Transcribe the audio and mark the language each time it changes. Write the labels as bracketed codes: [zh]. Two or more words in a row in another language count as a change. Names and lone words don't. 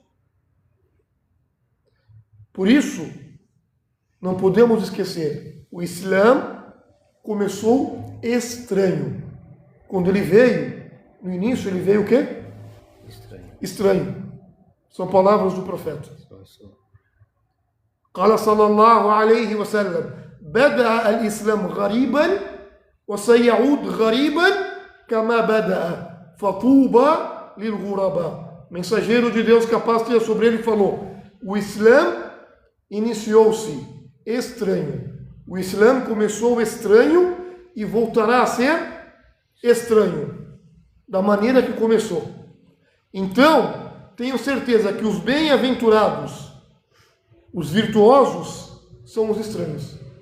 [pt] Por isso, não podemos esquecer, o Islã começou estranho. Quando ele veio, no início ele veio o quê? Estranho. São palavras do profeta. [ar] قال صلى الله عليه وسلم بدأ الإسلام غريبا وسيعود غريبا كما بدأ فطوبى للغرباء. [pt] Mensageiro de Deus, que a paz tenha sobre ele, falou: o Islã iniciou-se estranho. O Islã começou estranho e voltará a ser estranho, da maneira que começou. Então, tenho certeza que os bem-aventurados, os virtuosos, são os estranhos.